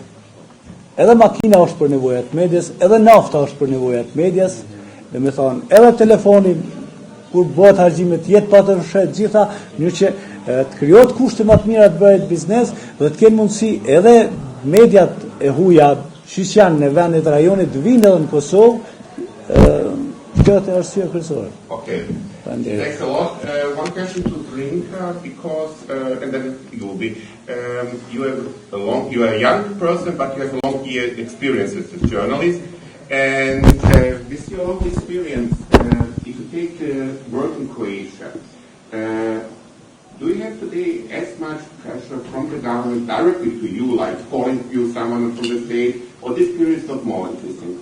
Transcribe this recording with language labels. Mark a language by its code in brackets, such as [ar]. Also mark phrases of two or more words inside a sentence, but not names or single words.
[sq] Edhe makina është për nevojat medjas, edhe nafta është për nevojat medjas, dhe me thonë, edhe telefoni, kur bëhet harxhimet jetë pa të fshet gjitha, në që të krijohet kushte më të mira të bëhet biznes dhe të kenë mundësi edhe mediat e huaja që janë në vendet e rajonit të vinë edhe në Kosovë, kjo është arsye kryesore. [en] Okay. Thanks a lot. One question to Trinka, because and then you will be you are a young person, but you have a long year experience as a journalist, and with your long experience, if you take work in Croatia, do you have today as much pressure from the government directly to you, like calling you someone from the state, or this period is not more interesting?